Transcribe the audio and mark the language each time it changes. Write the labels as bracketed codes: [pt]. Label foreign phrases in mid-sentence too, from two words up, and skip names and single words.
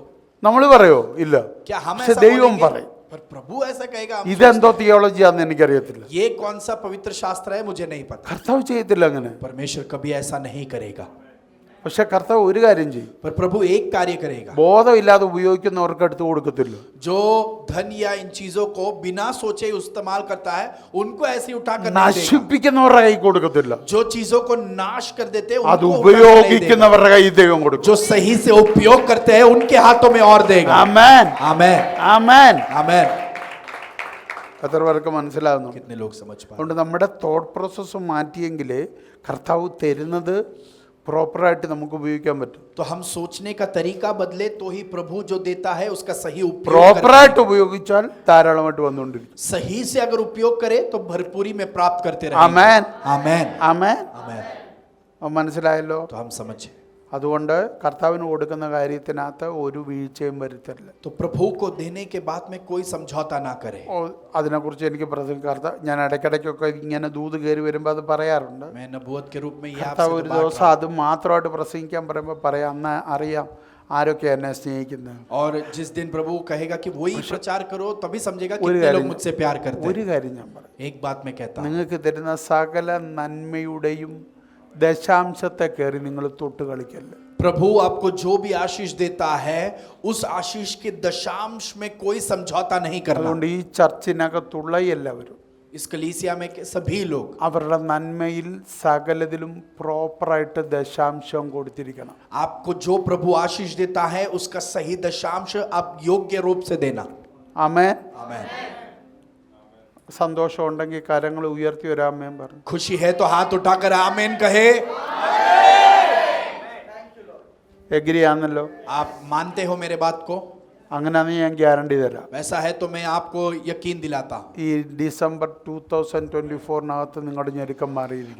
[ml] നമ്മൾ പറയോ? ഇല്ല. [hi] क्या हम [ml] പക്ഷെ [hi] ऐसा [ml] ദൈവം [hi] बोलेंगे? [ml] പറയും. [hi] पर प्रभु ऐसा कहेगा? हम [ml] ഇതെന്തോ [hi] सोचते [ml] തിയോളജിയാന്ന് എനിക്കറിയത്തില്ല. [hi] हैं, ये कौन सा पवित्र शास्त्र है, मुझे नहीं पता। [ml] കർത്താവ് ചെയ്യത്തില്ല അങ്ങനെ. [hi] परमेश्वर कभी ऐसा नहीं करेगा। [ml] പക്ഷെ കർത്താവ് ഒരു കാര്യം ചെയ്യും, [hi] पर प्रभु एक कार्य करेगा, [ml] ബോധമില്ലാതെ ഉപയോഗിക്കുന്നവർക്ക് എടുത്ത് കൊടുക്കത്തില്ല. [hi] जो धन या इन चीजों को बिना सोचे इस्तेमाल करता है, उनको ऐसे उठा कर नहीं देगा। [ml] നശിപ്പിക്കുന്നവരുടെ കൈ കൊടുക്കത്തില്ല, [hi] जो चीजों को नाश कर देते हैं, [ml] അത് [hi] उनको उठा कर नहीं देगा। [ml] ഉപയോഗിക്കുന്നവരുടെ കൈ ദൈവം കൊടുക്കും. [hi] जो सही से उपयोग करते हैं, उनके हाथों में और देगा। [ml] ആമേൻ, [hi] आमेन, [ml] ആമേൻ. [hi] आमेन। [ml] എത്ര പേർക്ക് മനസ്സിലാകുന്നു? [hi] कितने लोग समझ पाए? [ml] അതുകൊണ്ട് നമ്മുടെ [en] thought process [ml] മാറ്റിയെങ്കിൽ കർത്താവ് തരുന്നത് പ്രോപ്പറായിട്ട് നമുക്ക് ഉപയോഗിക്കാൻ പറ്റും. [hi] तो हम सोचने का तरीका बदले तो ही प्रभु जो देता है उसका सही उपयोग करें। [ml] പ്രോപ്പറായിട്ട് ഉപയോഗിച്ചാൽ ധാരാളമായിട്ട് വന്നുകൊണ്ടിരിക്കും. [hi] सही से अगर उपयोग करे तो भरपूरी में प्राप्त करते रहेंगे। [ml] ആമേൻ, [hi] आमेन, [ml] ആമേൻ. [hi] आमेन। [ml] മനസ്സിലായല്ലോ? [hi] तो हम समझे। [ml] അതുകൊണ്ട് കർത്താവിന് കൊടുക്കുന്ന കാര്യത്തിനകത്ത് ഒരു വീഴ്ചയും വരുത്തരുത്. [hi] तो प्रभु को देने के बाद में कोई समझौता ना करे। [ml] അതിനെക്കുറിച്ച് എനിക്ക് ഞാൻ ഇടയ്ക്കിടയ്ക്കൊക്കെ ഇങ്ങനെ ദൂത് കയറി വരുമ്പോൾ അത് പറയാറുണ്ട്. [hi] मैं नबूवत के रूप में ये [ml] കർത്താവ് [hi] आपसे [ml] ഒരു [hi] बात [ml] ദിവസം അത് മാത്രമായിട്ട് പ്രസംഗിക്കാൻ പറയുമ്പോൾ പറയാം, അന്ന് അറിയാം ആരൊക്കെ എന്നെ സ്നേഹിക്കുന്നത്. [hi] और जिस दिन प्रभु कहेगा कि वही प्रचार करो, तभी समझेगा [ml] ഒരു [hi] कितने लोग [ml] കാര്യം [hi] मुझसे प्यार करते [ml] ഒരു [hi] हैं। [ml] കാര്യം ഞാൻ പറയാം, [hi] एक बात मैं कहता हूँ, [ml] നിങ്ങൾക്ക് തരുന്ന സകല നന്മയുടെയും ദശാംശത്തെ കയറി നിങ്ങൾ തൊട്ട് കളിക്കല്ല. [hi] प्रभु आपको जो भी आशीष देता है, उस आशीष के दशांश में कोई समझौता नहीं करना। [ml] അതുകൊണ്ട് ഈ ചർച്ചിനകത്തുള്ള എല്ലാവരും [hi] इस कलीसिया में के सभी लोग [ml] അവരുടെ നന്മയിൽ സകലതിലും പ്രോപ്പറായിട്ട് ദശാംശം കൊടുത്തിരിക്കണം. [hi] आपको जो प्रभु आशीष देता है उसका सही दशांश आप योग्य रूप से देना। [ml] ആമേൻ. [hi] आमेन। [ml] സന്തോഷം ഉണ്ടെങ്കിൽ കരങ്ങൾ ഉയർത്തി ഒരു ആമേൻ പറഞ്ഞു. [hi] खुशी है तो हाथ उठाकर आमेन कहे। [ml] എഗ്രി ആണല്ലോ? [hi] आप मानते हो मेरे बात को? [ml] അങ്ങനെയാണെങ്കിൽ ഞാൻ ഗ്യാരണ്ടി തരാം. [hi] वैसा है तो मैं आपको यकीन दिलाता हूँ, [ml] ഈ ഡിസംബർ 2024 നിങ്ങളുടെ ഞെരുക്കം മാറിയിരിക്കും.